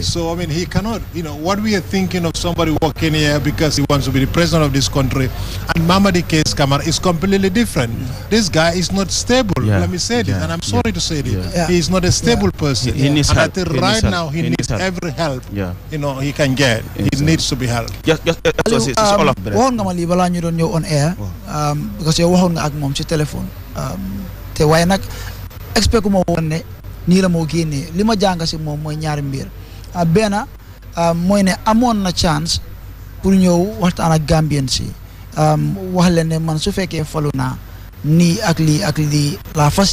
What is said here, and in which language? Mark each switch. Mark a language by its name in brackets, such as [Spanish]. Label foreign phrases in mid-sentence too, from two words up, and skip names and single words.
[English] So, I mean, he cannot, what we are thinking of somebody walking here because he wants to be the president of this country, and Mamadi Case Kamara is completely different. This guy is not stable. Yeah. Let me say this, and I'm sorry to say this. Yeah. He is not a stable person. He needs help. And I think right now he needs every help he can get. He needs to be helped. Just all of that. [Wolof] Waxoon nga ma lii balaa ñu doon ñëw [English] on air. [Wolof] Because yow waxoon nga ak moom ci téléphone. Te waaye nag expect ma woon ne nii la moo génnee li ma jàng si moom mooy ñaari mbir benn mooy ne amoon na [French] chance pour [Wolof] ñëw waxtaan ak Gambien si wax leen ne man su fekkee falu naa nii ak lii la fas